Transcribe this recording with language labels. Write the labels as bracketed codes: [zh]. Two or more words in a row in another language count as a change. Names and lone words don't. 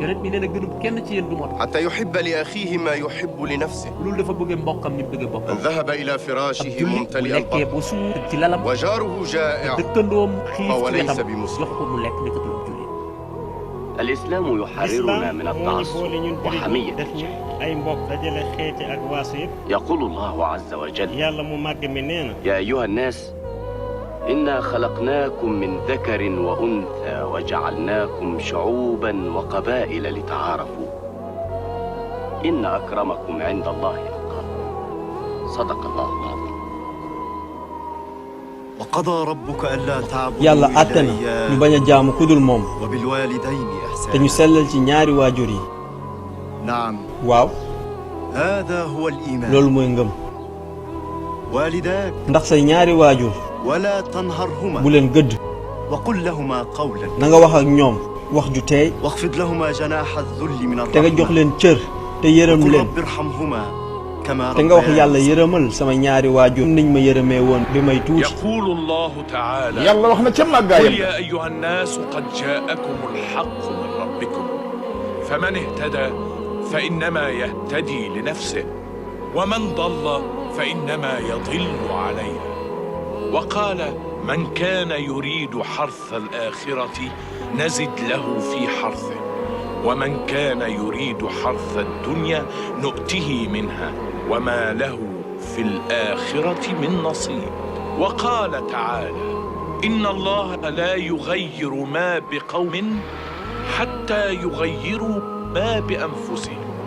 [wo] yonent bi nee na gënul kenn ci yéen du mot. [ar] حتى يحب لأخيه ما يحب لنفسه. [wo] loolu dafa bëggee mbokkam ni mu bëggee [ar] من [wo] boppam. [ar] ذهب إلى [wo] ab [ar] فراشه [wo] jullit bu [ar] ممتلئ [wo] lekkee [ar] البطن [wo] ba suur ci lalam. [ar] وجاره جائع [wo] dëkkandoom xiif [ar] فهو [wo] ci [ar] ليس [wo] wetam [ar] بمسلم. [wo] jox ko mu lekk nekkatul jullit. [ar] الإسلام يحررنا [wo] lislaam [ar] من [wo] moo ñu [ar] التعصب [wo] boole ñun jullit [ar] وحمية [wo] def ñu [ar] الجهل. [wo] ay mbokk dajale xeeti ak waaso yëpp. [ar] يقول الله عز وجل [wo] yàlla mu màgg mi nee na. [ar] يا أيها الناس إنا خلقناكم من ذكر وأنثى وجعلناكم شعوبا وقبائل لتعارفوا إن أكرمكم عند الله أتقاكم صدق الله العظيم. وقضى ربك ألا تعبدوا [wo] yàlla [ar] إلا [wo] àtte na ñu [ar] إياه [wo] bañ a jaamu kudul moom [ar] وبالوالدين [wo] te ñu [ar] إحسانا. [wo] sellal ci ñaari waajur yi [ar] نعم، [wo] waaw [ar] هذا هو الإيمان. [wo] loolu mooy ngëm [ar] والداك [wo] ndax say ñaari waajur [ar] ولا [wo] bu [ar] تنهرهما [wo] leen gëdd [ar] وقل لهما قولا [wo] na nga wax ak ñoom wax ju teey [ar] واخفض لهما جناح الذل من [wo] te nga jox [ar] الرحمة [wo] leen cër te yërëm [ar] وقل [wo] leen [ar] رب ارحمهما كما [wo] te nga wax yàlla [ar] ربياني [wo] yërëmal sama ñaari waajur niñ ma yërëmee woon bi may tuuti [ar] يقول الله تعالى [wo] yàlla wax na ca [ar] قل [wo] màggaayam [ar] يا أيها الناس قد جاءكم الحق من ربكم فمن اهتدى فإنما يهتدي لنفسه ومن ضل فإنما يضل عليها وقال من كان يريد حرث الآخرة نزد له في حرثه ومن كان يريد حرث الدنيا نؤته منها وما له في الآخرة من نصيب وقال تعالى إن الله لا يغير ما بقوم حتى يغيروا ما بأنفسهم.